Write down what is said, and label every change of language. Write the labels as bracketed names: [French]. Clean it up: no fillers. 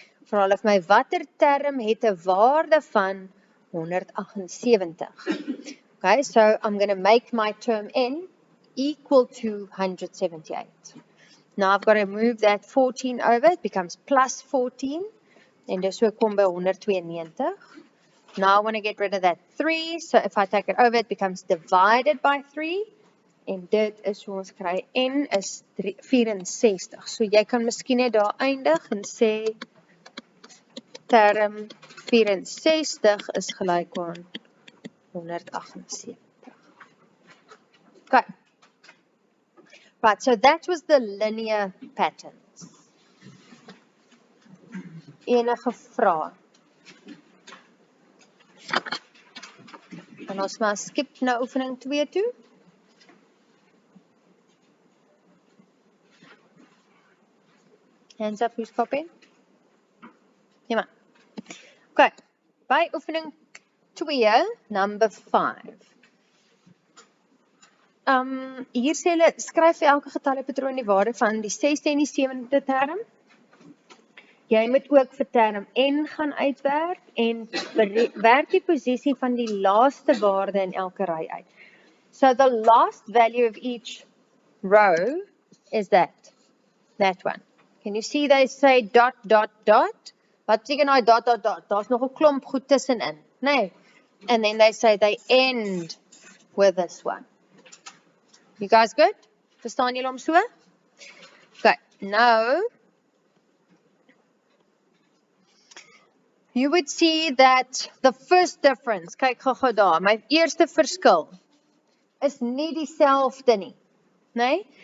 [Afrikaans] Vra hulle vir my watter term het 'n waarde van 178. [English] Okay, so I'm going to make my term n equal to 178. Now I've got to move that 14 over, it becomes plus 14, [Afrikaans] en dis so kom by 192. [English] Now I want to get rid of that 3, so if I take it over, it becomes divided by 3, [Afrikaans] en dit is hoe ons kry, n is 64. So jy kan miskien net daar eindig en sê, term 64 is gelyk aan 178. Okay. [English] Right, so that was the linear patterns. [Afrikaans] Enige vrae? En ons maar skip na oefening 2 toe. [English] Hands up, who's copying? [Afrikaans] Ja maar. [English] Okay, [Afrikaans] by oefening 2, [English] number 5. [Afrikaans] Hier sê hulle, skryf vir elke getalpatroon die waarde van die 6de en die 7de term. Jy moet ook vir term n gaan uitwerk en werk die posisie van die laaste waarde in elke ry uit. [English] So the last value of each row is that one. Can you see they say dot, dot, dot? [Afrikaans] Wat beteken nou dot, dot, dot? Daar's nog 'n klomp goed tussenin, nee. [English] And then they say they end with this one. You guys good? [Afrikaans] Verstaan julle hom so? Okay, [English] now you would see that the first difference, [Afrikaans] kyk gou daar, my eerste verskil is nie dieselfde nie, nee?